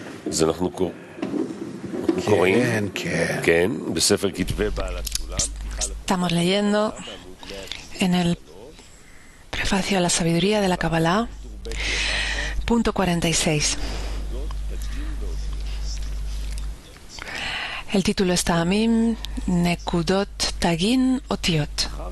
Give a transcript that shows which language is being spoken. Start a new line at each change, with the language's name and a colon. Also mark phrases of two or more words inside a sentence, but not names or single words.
Hebrew: אז אנחנו קוראים, כן, בספר כתבי בעל הסולם.
Spanish: Estamos leyendo en el prefacio a la sabiduría de la Kabbalah, punto 46. El título es Ta'amim, Nekudot, Tagin, Otiot.